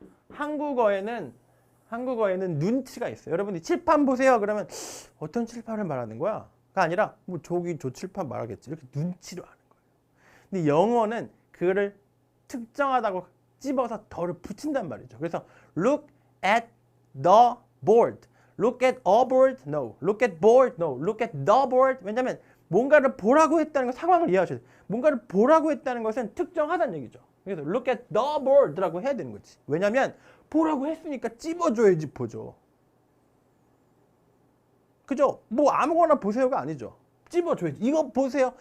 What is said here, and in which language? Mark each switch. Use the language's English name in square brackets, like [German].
[Korean] 한국어에는 눈치가 있어요. 여러분이 칠판 보세요 그러면 어떤 칠판을 말하는 거야? 가 아니라 뭐 저기 저 칠판 말하겠지 이렇게 눈치로 하는 거예요. 근데 영어는 그거를 특정하다고 찝어서 더를 붙인단 말이죠. [English] 그래서 look at the board, look at a board, no, look at board, no, look at the board. [Korean] 왜냐하면 뭔가를 보라고 했다는 것 상황을 이해하셔야 돼요. 뭔가를 보라고 했다는 것은 특정하다는 얘기죠. 그래서 [English] look at the board [Korean] 라고 해야 되는 거지. 왜냐하면 보라고 했으니까 찝어줘야지 보죠. 그죠? 뭐 아무거나 보세요가 아니죠. 찝어줘야지. 이거 보세요.